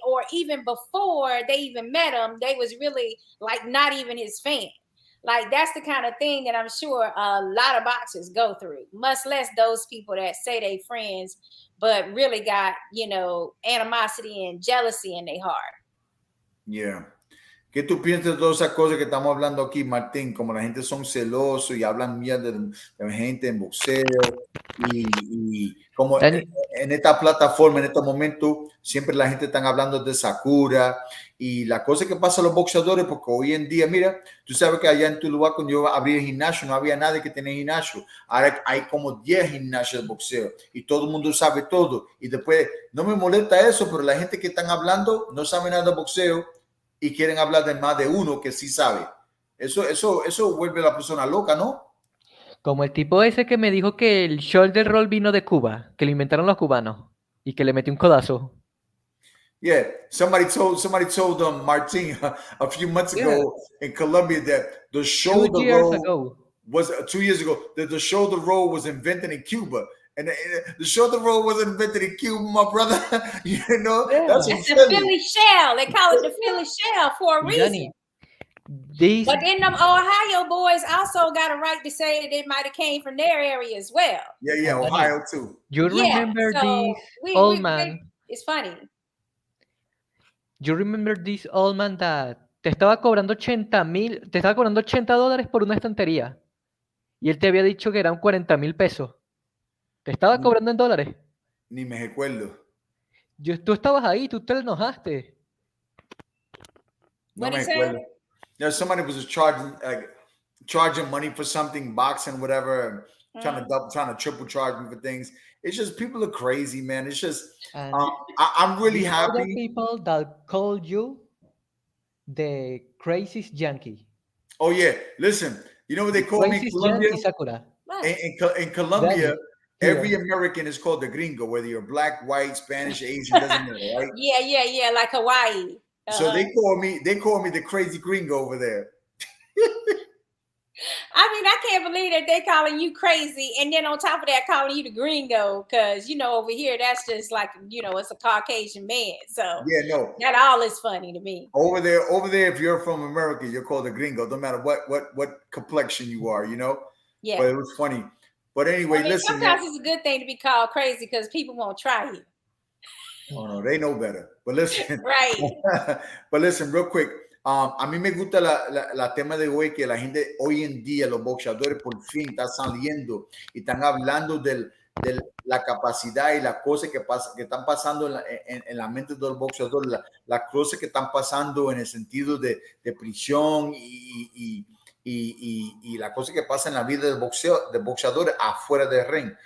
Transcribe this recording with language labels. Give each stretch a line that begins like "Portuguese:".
English: Or even before they even met him, they was really like not even his fan. Like, that's the kind of thing that I'm sure a lot of boxers go through, much less those people that say they friends, but really got, animosity and jealousy in their heart. Yeah.
Spanish: ¿Qué tú piensas de todas esas cosas que estamos hablando aquí, Martín? Como la gente son celosos y hablan mierda de gente en boxeo y como en esta plataforma, en estos momentos, siempre la gente está hablando de Sakura y la cosa que pasa a los boxeadores, porque hoy en día, mira, tú sabes que allá en tu lugar cuando yo abrí el gimnasio, no había nadie que tenía gimnasio. Ahora hay como 10 gimnasios de boxeo y todo el mundo sabe todo. Y después, no me molesta eso, pero la gente que están hablando no sabe nada de boxeo y quieren hablar de más de uno que sí sabe. Eso vuelve a la persona loca, ¿no? Como el tipo ese que me dijo que el shoulder roll vino de Cuba, que lo inventaron los cubanos y que le metió un codazo.
English: Yeah, somebody told Martin a few months ago in Colombia that the shoulder roll was 2 years ago that the shoulder roll was invented in Cuba. And the shoulder roll wasn't invented in Cuba, my brother. That's the Philly shell. They call it the Philly shell for a reason. But then them Ohio boys also got a right to say that it might have came from their area as well. Yeah, Ohio too. You remember this old man? It's funny. You remember this old man that
Spanish: te estaba cobrando $80 por una estantería y él te había dicho que eran 40,000 pesos. ¿Te estaba cobrando en dólares? Ni me recuerdo. Tú estabas ahí, tú te enojaste. No me recuerdo.
English: Somebody was charging money for something, boxing, whatever, trying to triple charge me for things. It's just people are crazy, man. It's just I'm really happy. Other people that called you the craziest Yankee. Oh yeah, listen. You know what they call me in Colombia? Sakura. In Colombia, every American is called the gringo, whether you're black, white, Spanish, Asian, doesn't matter, right? Yeah, like Hawaii. So they call me the crazy gringo over there. I mean, I can't believe that they calling you crazy, and then on top of that, calling you the gringo, because over here that's just like it's a Caucasian man. So yeah, no, that all is funny to me. Over there, if you're from America, you're called a gringo, no matter what complexion you are, Yeah. But it was funny. But anyway, listen. Sometimes it's a good thing to be called crazy because people won't try you. Oh no, they know better. But listen, right. But listen, real quick.
Spanish: A mí me gusta la tema de hoy, que la gente hoy en día, los boxeadores por fin están saliendo y están hablando de la capacidad y las cosas que están pasando en la mente de los boxeadores, las cosas que están pasando en el sentido de prisión y las cosas que pasan en la vida de boxeadores afuera del ring.